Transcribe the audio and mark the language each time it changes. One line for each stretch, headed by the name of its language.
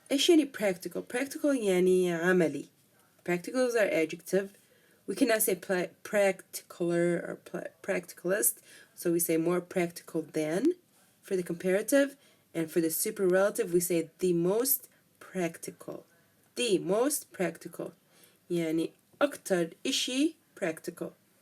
Arabic: إيش يعني practical? Practical يعني عملي.
English: Practical is our adjective. We cannot say practicaler or practicalist, so we say more practical than for the comparative, and for the superlative we say the most practical. The most practical.
Arabic: يعني أكتر إشي practical.